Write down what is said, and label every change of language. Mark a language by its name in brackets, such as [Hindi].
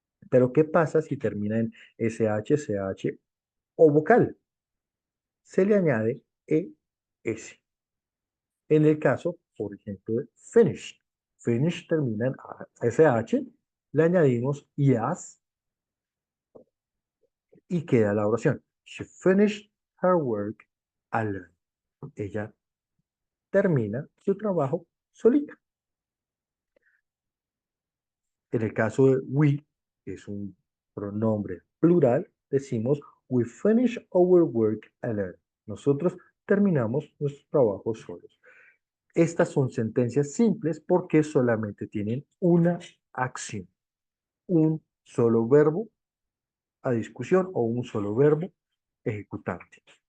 [Spanish] Pero ¿qué pasa si termina en SH, CH o vocal? Se le añade ES. En el caso, por ejemplo, de finish. Finish termina en SH, le añadimos IAS y queda la oración. [English] She finished her work alone. [Spanish] Ella termina su trabajo solita. En el caso de we, que es un pronombre plural, decimos [English] we finish our work alone. [Spanish] Nosotros terminamos nuestro trabajo solos. Estas son sentencias simples porque solamente tienen una acción, un solo verbo a discusión o un solo verbo ejecutante.